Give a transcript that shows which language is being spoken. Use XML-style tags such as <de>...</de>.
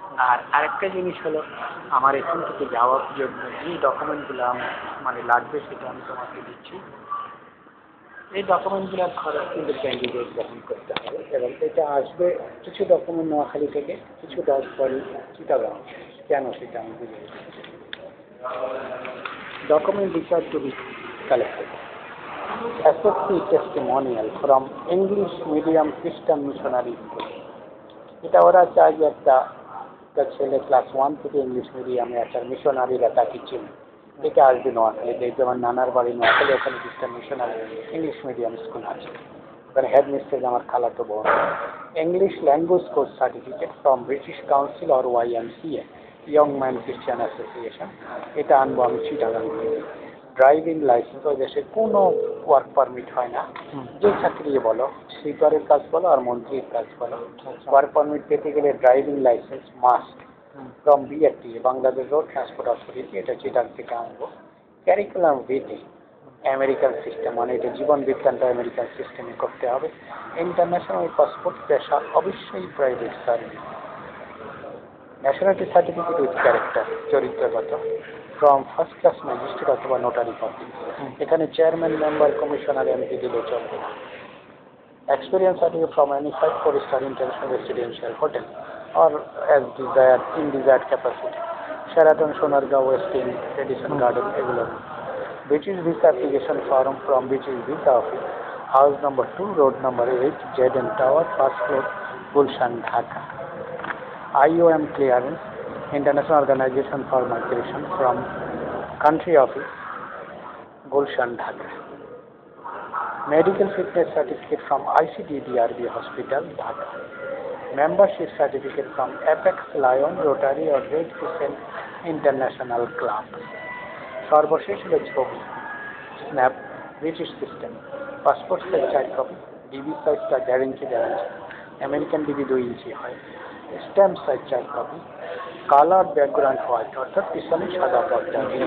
<bn>আর আরেকটা জিনিস হলো, আমার এখান থেকে যাওয়ার জন্য যে ডকুমেন্টগুলো মানে লাগবে সেটা আমি তোমাকে দিচ্ছি। এই ডকুমেন্টগুলোর খরচ কিন্তু ক্যান্ডিডেট গ্রহণ করতে হবে, এবং এটা আসবে কিছু ডকুমেন্ট নোয়াখালী থেকে, কিছু ডকুমেন্ট চিটাগাং। কেন সেটা আমি বুঝে দিচ্ছি।</bn> <en>Document recharge to be collected SSC testimonial from English medium Christian missionary school.</en> <bn>এটা ওরা চায় যে একটা ছেলে ক্লাস 1 থেকে ইংলিশ মিডিয়ামে একটা মিশনারিরা তাকে চিনে। এটা আসবে নোয়াখালীতে, যেমন নানার বাড়ি নোয়াখালী, ওখানে খ্রিস্টান মিশনারি ইংলিশ মিডিয়াম স্কুল আছে, ওখানে হেড মিস্ট্রেস আমার খালাতো বোন।</bn> <en>English language course certificate from British Council or YMCA, young man Christian association,</en> <bn>এটা আনবো আমি চিটাগাং থেকে। ড্রাইভিং লাইসেন্স, ওই দেশে কোনো ওয়ার্ক পারমিট হয় না, যে চাকরি বলো, স্লিপারের কাজ বলো আর মন্ত্রীর কাজ বলো, ওয়ার্ক পারমিট পেতে গেলে driving licence must from BRTA, Bangladesh road transport authority, এটা চিটাং থেকে আনবো। ক্যারিকুলাম ভিটি আমেরিকান সিস্টেম, মানে এটা জীবন বিজ্ঞানটা আমেরিকান সিস্টেমে করতে হবে। ইন্টারন্যাশনাল পাসপোর্ট, পেশা অবশ্যই private service.</bn> <en>Nationality certificate with character, চরিত্রগত, from first class magistrate অথবা notary copy.</en> <bn>এখানে চেয়ারম্যান, মেম্বার, কমিশনার, MP দিলে চলবে না।</bn> <en>Experience certificate from any 5-4 international residential hotel or as desired in desired capacity, Sheraton, Sonargaon, West End, Edison Garden, এগুলো। British visa application form from British visa office, house number 2, road number 8, JN Tower, first floor, Gulshan, Dhaka. IOM clearance, International Organization for Migration, from country office, Gulshan, Dhaka. Medical fitness certificate from ICDDRB Hospital, Dhaka. Membership certificate from Apex, Lion, Rotary or Red Crescent International Club.</en> <bn>সর্বশেষ হলো ছবি, snap, British system, passport size 4 copy, DB সাইজটা 1.5 ইঞ্চি, American DB 2 ইঞ্চি হয়, stamp size 4 copy, colour background white, অর্থাৎ পিছনে সাদা পর্দা।</bn>